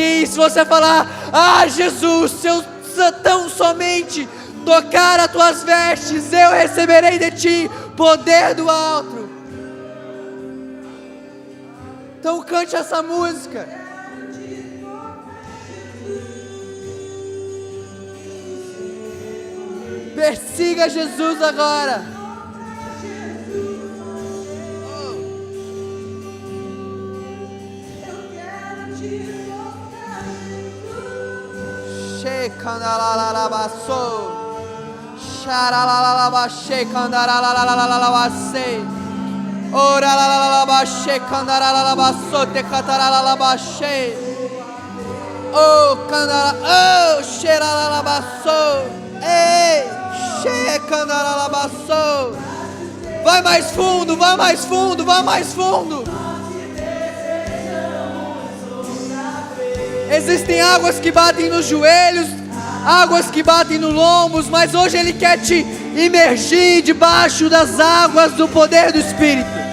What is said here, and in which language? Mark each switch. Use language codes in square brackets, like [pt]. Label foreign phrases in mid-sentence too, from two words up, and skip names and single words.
[pt] E se você falar: Jesus, se eu tão somente tocar as tuas vestes, eu receberei de ti poder do alto. Então cante essa música. Persiga Jesus agora. Shekandaralabaso, Sharalalalabashe, Kandaralalalabase, Oralalabashe, Kandaralabaso, Tekataralabashe, Oh, Kandara, Oh, Sheralabaso, Ei, Shekandaralabaso. Vai mais fundo, vai mais fundo, vai mais fundo. Existem águas que batem nos joelhos, águas que batem nos lombos, mas hoje Ele quer te imergir debaixo das águas do poder do Espírito.